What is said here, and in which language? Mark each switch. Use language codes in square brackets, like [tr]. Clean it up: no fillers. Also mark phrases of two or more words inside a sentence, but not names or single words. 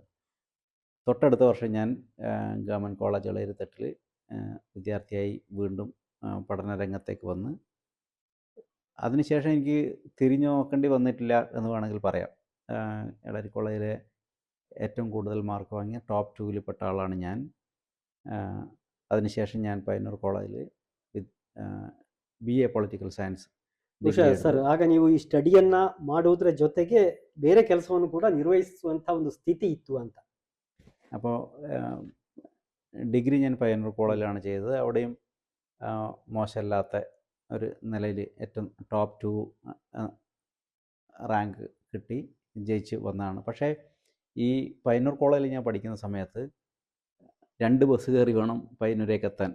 [ml] തൊട്ടടുത്ത വർഷം ഞാൻ ഗവൺമെൻറ് കോളേജ് ഇളയിരുത്തട്ടിൽ വിദ്യാർത്ഥിയായി വീണ്ടും പഠന രംഗത്തേക്ക് വന്ന്, അതിനുശേഷം എനിക്ക് തിരിഞ്ഞു നോക്കേണ്ടി വന്നിട്ടില്ല എന്ന് വേണമെങ്കിൽ പറയാം. എളരി കോളേജിലെ ഏറ്റവും കൂടുതൽ മാർക്ക് വാങ്ങിയ ടോപ്പ് 2 പെട്ട ആളാണ് ഞാൻ. അതിനുശേഷം ഞാൻ പയ്യന്നൂർ കോളേജിൽ [en] BA political science. [kn] ಸರ್, ಆಗ ನೀವು ಈ ಸ್ಟಡಿಯನ್ನ ಮಾಡೋದ್ರ ಜೊತೆಗೆ ಬೇರೆ ಕೆಲಸವನ್ನು ಕೂಡ ನಿರ್ವಹಿಸುವಂಥ ಒಂದು ಸ್ಥಿತಿ ಇತ್ತು ಅಂತ. [ml] അപ്പോൾ ഡിഗ്രി ഞാൻ പയ്യന്നൂർ കോളേജിലാണ് ചെയ്തത്. അവിടെയും മോശമല്ലാത്ത ഒരു നിലയിൽ ഏറ്റവും ടോപ്പ് 2 റാങ്ക് കിട്ടി ജയിച്ച് വന്നതാണ്. പക്ഷേ ഈ പയ്യന്നൂർ കോളേജിൽ ഞാൻ പഠിക്കുന്ന സമയത്ത് 2 ബസ് കയറി വേണം പയ്യന്നൂരേക്ക് എത്താൻ.